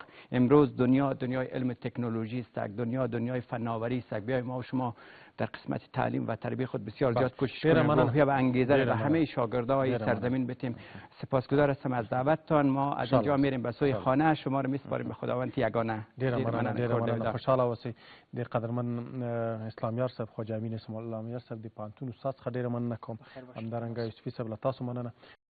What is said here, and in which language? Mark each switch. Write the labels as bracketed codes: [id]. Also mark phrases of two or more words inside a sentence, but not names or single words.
[fa] امروز دنیای علم تکنولوژی است، دنیای فناوری است. بیایم ما و شما در قسمت تعلیم و تربیت خود بسیار زیاد کوشش کنیم، روحیه و انگیزه به همه شاگردای سرزمین بدیم. سپاسگزار هستم از دعوتتان. ما از اینجا میریم به سوی خانه، شما رو میسپاریم به خداوند یگانه. [ps] ډېره مننه خوشحاله اوسئ. د قدرمن اسلامیار صاحب خواجه امین اسماعیل اسلامیار صاحب د پوهنتون استاد څخه ډېره مننه کوم. همدارنګه یوسفي صاحب له تاسو مننه.